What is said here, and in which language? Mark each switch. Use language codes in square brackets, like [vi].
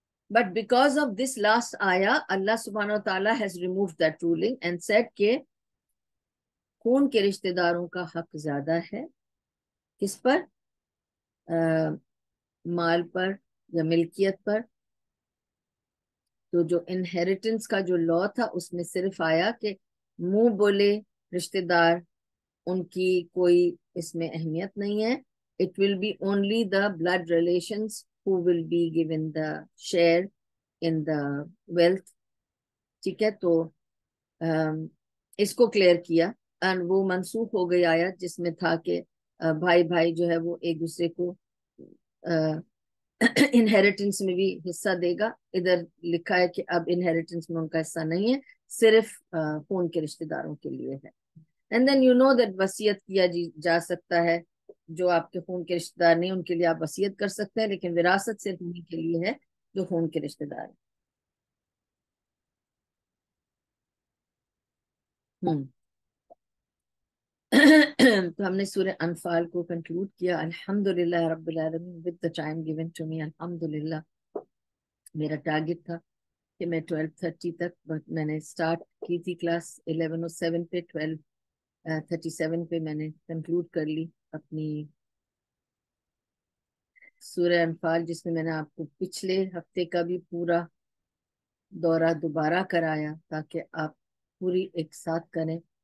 [en] But because of this last ayah, Allah subhanahu wa ta'ala has removed that ruling and said [ur] کہ خون کے رشتہ داروں کا حق زیادہ ہے کس پر؟ مال پر یا ملکیت پر. تو جو انہیریٹنس کا جو لا تھا اس میں صرف آیا کہ منہ بولے رشتہ دار ان کی کوئی اس میں اہمیت نہیں ہے. [en] It will be only the blood relations who will be given the share in the wealth. [ur] ٹھیک ہے. تو اس کو کلیئر کیا اور وہ منسوخ ہو گئی آیت جس میں تھا کہ بھائی بھائی جو ہے وہ ایک دوسرے کو انہیریٹنس میں بھی حصہ دے گا. ادھر لکھا ہے کہ اب انہیریٹنس میں ان کا حصہ نہیں ہے, صرف خون کے رشتہ داروں کے لیے ہے. [en] and then you know that [ur] وصیت کیا جا سکتا ہے. جو آپ کے خون کے رشتہ دار نہیں ان کے لیے آپ وصیت کر سکتے ہیں, لیکن وراثت صرف انہیں کے لیے ہے جو خون کے رشتہ دار ہیں. تو ہم نے سورہ انفال کو کنکلوڈ کیا. [ar] الحمدللہ رب العالمین [en] with the time given to me. [ur] الحمدللہ میرا ٹارگٹ تھا کہ میں 12:30 تک, میں نے سٹارٹ کی تھی کلاس 11:07 پہ, 12:37 پہ میں نے کنکلوڈ کر لی اپنی سورہ انفال, جس میں نے آپ کو پچھلے ہفتے کا بھی پورا دورہ دوبارہ کرایا تاکہ آپ پوری ایک ساتھ کریں.